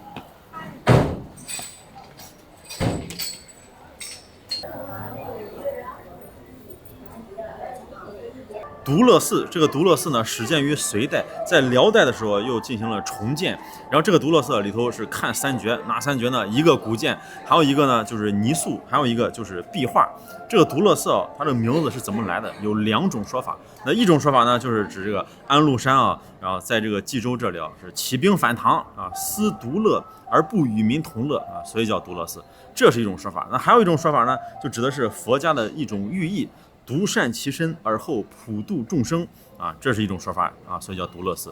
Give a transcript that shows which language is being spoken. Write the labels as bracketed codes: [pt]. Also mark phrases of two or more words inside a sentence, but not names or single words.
[zh] 独乐寺，这个独乐寺呢，始建于隋代，在辽代的时候又进行了重建。然后这个独乐寺里头是看3绝，哪3绝呢？一个古建，还有一个呢就是泥塑，还有一个就是壁畫。这個獨樂寺啊，它這個名字是怎麼來的？有2種說法。那一種說法呢，就是指這個安祿山啊，然後在這個冀州這裡啊，是起兵反唐啊，思獨樂而不與民同樂啊，所以叫獨樂寺。這是一種說法。那還有一種說法呢，就指的是佛家的一種寓意。獨善其身而後普度眾生啊，這是一種說法啊，所以叫獨樂寺。